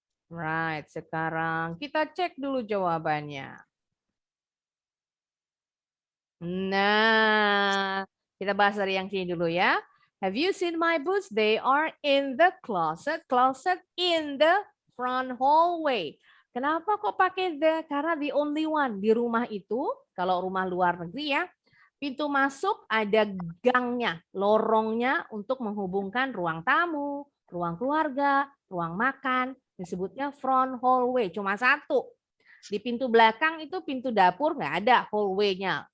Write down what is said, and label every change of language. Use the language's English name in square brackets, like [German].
[Indonesian] Right, sekarang kita cek dulu jawabannya. Nah, kita bahas dari yang sini dulu ya. [English] Have you seen my boots? They are in the closet. Closet in the front hallway. [Indonesian] Kenapa kok pakai the? Karena [English] the only one. [Indonesian] Di rumah itu, kalau rumah luar negeri ya, pintu masuk ada gangnya, lorongnya untuk menghubungkan ruang tamu, ruang keluarga, ruang makan. Disebutnya front hallway, cuma satu. Di pintu belakang itu pintu dapur nggak ada hallway-nya.